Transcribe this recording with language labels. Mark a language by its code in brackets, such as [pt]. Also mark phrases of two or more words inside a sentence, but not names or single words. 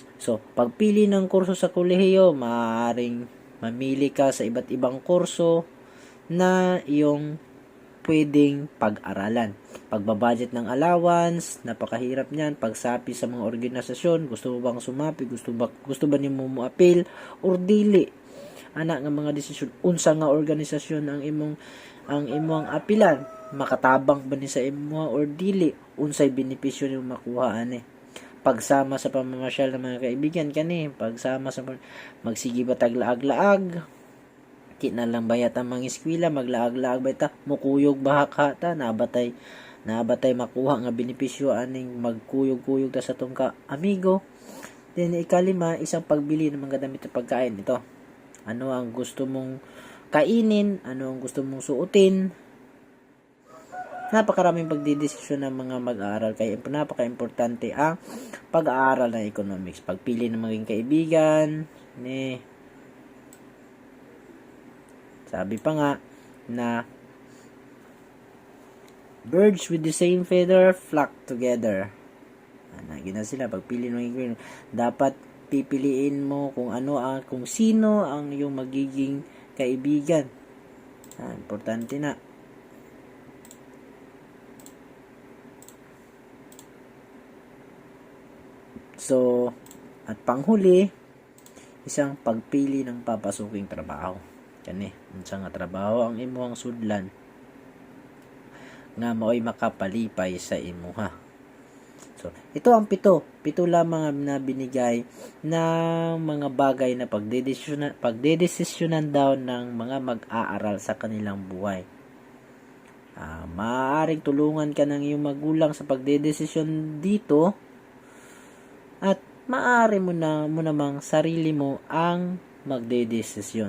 [tl] So, pagpili ng kurso sa kolehiyo, maaaring mamili ka sa iba't ibang kurso na iyong pwedeng pag-aralan. Pagbabudget ng allowance, napakahirap niyan. Pagsapi sa mga organisasyon, gusto mo bang sumapi? [ceb] Gusto ba niyo mo appeal or dili? Anak nga mga desisyon, unsa nga organisasyon ang imong apilan, makatabang ba ni sa imo or dili, unsay benepisyo nimo makuha ani. [tl] Pagsama sa pamamasyal ng mga kaibigan [ceb] kani, pagsama sa magsige ba taglaag-laag, di na lang bayat ang mga eskwela, maglaag-laag ba ta, mukuyog bahaka ta, nabatay makuha nga benepisyo aning magkuyog-kuyog ta sa tong ka amigo. [tl] Then ikalima, isang pagbili ng mga damit at pagkain. Ito, ano ang gusto mong kainin, ano ang gusto mong suotin. Napakaraming pagdidesisyon ng mga mag-aaral, kaya napaka-importante ang pag-aaral ng economics. Pagpili ng maging kaibigan, sabi pa nga na [en] birds with the same feather flock together. [tl] Gina sila, pagpili ng kaibigan, dapat pipiliin mo kung sino ang iyong magiging kaibigan. Importante na. So, at panghuli, isang pagpili ng papasuking trabaho. [ceb] Kani, unsa nga trabaho ang imuhang sudlan nga mao'y makapalipay sa imuha. [tl] So, ito ang 7 lamang na binigay na mga bagay na pagdedesisyonan daw ng mga mag-aaral sa kanilang buhay. Maaaring tulungan ka ng iyong magulang sa pagdedesisyon dito, at maaari mo namang sarili mo ang magdedesisyon.